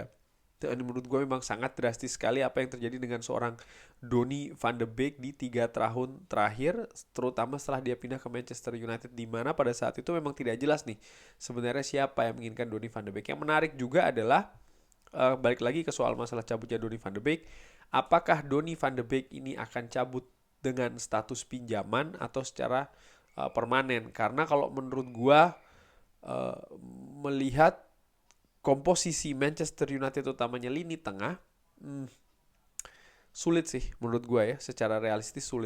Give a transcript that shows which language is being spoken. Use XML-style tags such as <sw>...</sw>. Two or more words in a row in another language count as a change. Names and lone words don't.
<id>Dan menurut gue memang sangat drastis sekali apa yang terjadi dengan seorang Donny van de Beek di 3 tahun terakhir, terutama setelah dia pindah ke Manchester United, di mana pada saat itu memang tidak jelas nih sebenarnya siapa yang menginginkan Donny van de Beek. Yang menarik juga adalah balik lagi ke soal masalah cabutnya Donny van de Beek. Apakah Donny van de Beek ini akan cabut dengan status pinjaman atau secara permanen? Karena kalau menurut gue, melihat komposisi Manchester United utamanya lini tengah, sulit sih menurut gue ya, secara realistis sulit.</id>